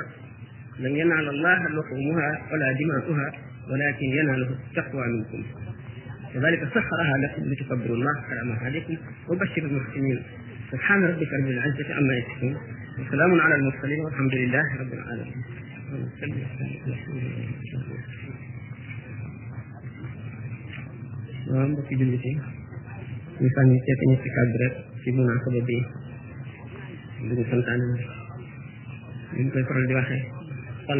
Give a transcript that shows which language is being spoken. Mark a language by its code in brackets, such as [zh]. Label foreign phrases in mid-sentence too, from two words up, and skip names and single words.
[ar] لن ينال الله لحومها ولا دماؤها ولكن يناله التقوى منكم. وذلك سخرها لكم لتكبروا الله على ما هداكم وبشر المحسنين. سبحان ربك رب العزة عما يصفون وسلام على المرسلين والحمد لله رب العالمين. [wo] mbokki jullit yi ñu sànni seet ñu ci kàddu rek ci munaasaba bi li ñu santaane na li ñu koy faral di waxee xol